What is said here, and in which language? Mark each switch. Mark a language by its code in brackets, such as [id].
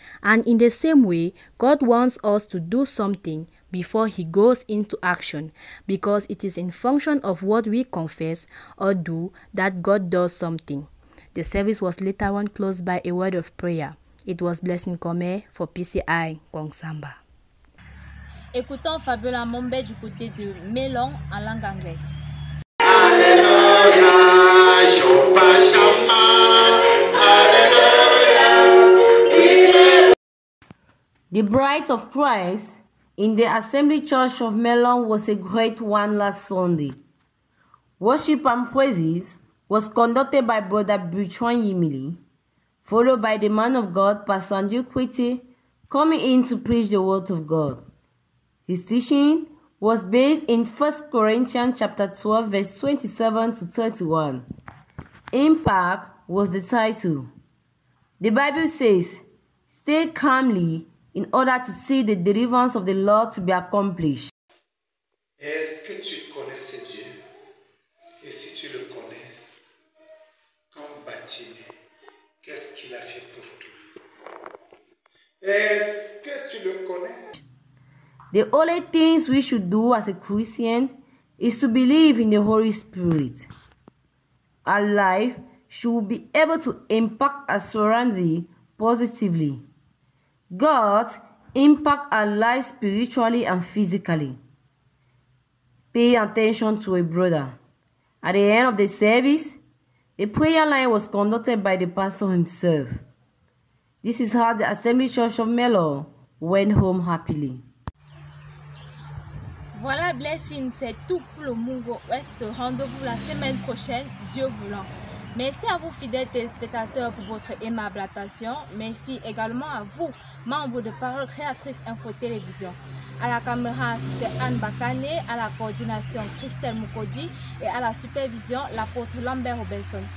[en] And in the same way, God wants us to do something before He goes into action, because it is in function of what we confess or do that God does something. The service was later on closed by a word of prayer. It was Blessing Kome for PCI Konsamba. [fr] Écoutons Fabiola Mombe du côté de Melon en langue anglaise. [en] The bride of Christ in the Assembly Church of Melon was a great one last Sunday. Worship and praises was conducted by Brother Bertrand Yimili, followed by the man of God, Pastor Andrew Kwete, coming in to preach the word of God. His teaching was based in 1 Corinthians chapter 12 verse 27 to 31. Impact was the title. The Bible says, "Stay calmly in order to see the deliverance of the Lord to be accomplished." [fr] Est-ce que tu connais ce Dieu? Et si tu le connais, comme baptisé, qu'est-ce qu'il a fait pour toi? Est-ce que tu le connais? [en] The only things we should do as a Christian is to believe in the Holy Spirit. Our life should be able to impact our surroundings positively. God impacts our lives spiritually and physically. Pay attention to a brother. At the end of the service, the prayer line was conducted by the pastor himself. This is how the Assembly Church of Melo went home happily. [fr] Voilà, Blessing, c'est tout pour le Mungo Ouest. Rendez-vous la semaine prochaine, Dieu voulant. Merci à vous, fidèles téléspectateurs, pour votre aimable attention. Merci également à vous, membres de Parole Créatrice Info Télévision. À la caméra, c'était Anne Bakane, à la coordination, Christelle Mukodi, et à la supervision, l'apôtre Lambert Robinson.